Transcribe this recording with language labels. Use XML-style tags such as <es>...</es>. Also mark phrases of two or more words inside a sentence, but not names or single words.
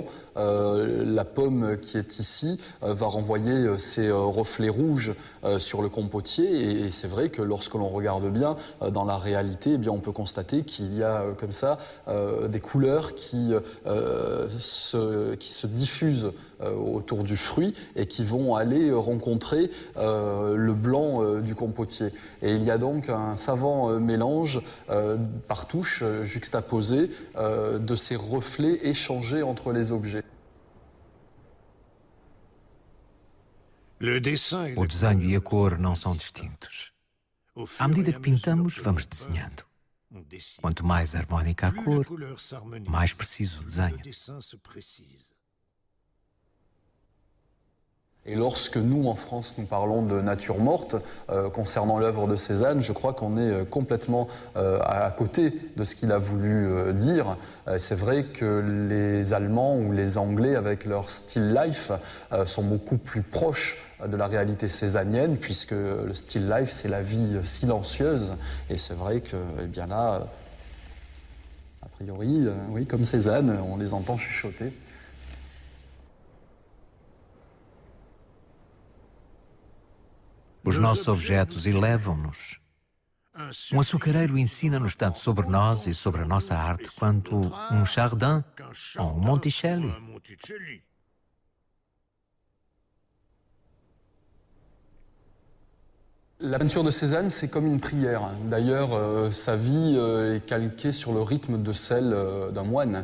<fr>La pomme qui est ici va renvoyer ses reflets rouges sur le compotier et c'est vrai que lorsque l'on regarde bien dans la réalité, eh bien, on peut constater qu'il y a comme ça des couleurs qui se diffusent autour du fruit et qui vont aller rencontrer le blanc du compotier. Et il y a donc un savant mélange par touche juxtaposé de ces reflets échangés entre les objets.</fr> <pt>O desenho e a cor não são distintos. À medida que pintamos, vamos desenhando. Quanto mais harmónica a cor, mais preciso o desenho.</pt> <fr>Et lorsque nous, en France, nous parlons de nature morte, concernant l'œuvre de Cézanne, je crois qu'on est complètement à côté de ce qu'il a voulu dire. C'est vrai que les Allemands ou les Anglais, avec leur</fr> <en>still life,</en> <fr>sont beaucoup plus proches de la réalité cézannienne, puisque le</fr> <en>still life,</en> <fr>c'est la vie silencieuse. Et c'est vrai que, eh bien là, a priori, oui, comme Cézanne, on les entend chuchoter.</fr> <pt>Os nossos objetos elevam-nos. Um açucareiro ensina-nos tanto sobre nós e sobre a nossa arte quanto um Chardin ou um Monticelli.</pt> <fr>La peinture de Cézanne, c'est comme une prière. D'ailleurs, sa vie est calquée sur le rythme de celle d'un moine.</fr>